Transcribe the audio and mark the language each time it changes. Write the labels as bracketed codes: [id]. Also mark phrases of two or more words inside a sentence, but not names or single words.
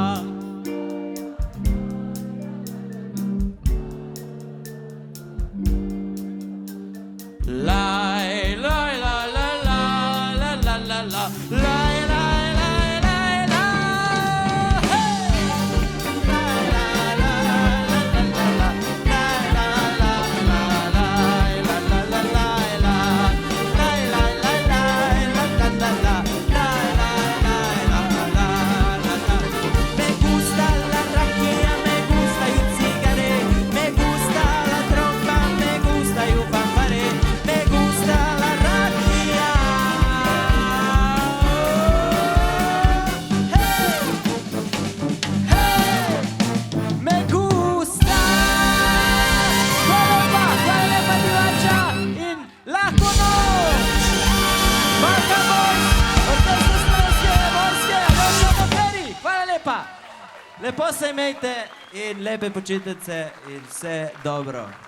[es] Laj, laj, la, la, la, la, la, la, la, laj, laj, laj, laj, la. Hey! Laj, laj, laj, la, la, la, laj, laj, laj, laj, la, la, la, laj, la. Laj, laj, laj, laj, la, la, la, la, laj, laj, laj, la, la, la, la. Me gusta la raquilla, me gusta el cigare, me gusta la trompa, me gusta el fanfare, me gusta la raquilla. Hey! Hey! Me gusta! [sl] Hvala lepa divača in lahko noč! Balkan Boys, orkester Slovenske vojske, Aljoša Mokeri, hvala lepa! Lepo se imejte in lepe počitnice in vse dobro.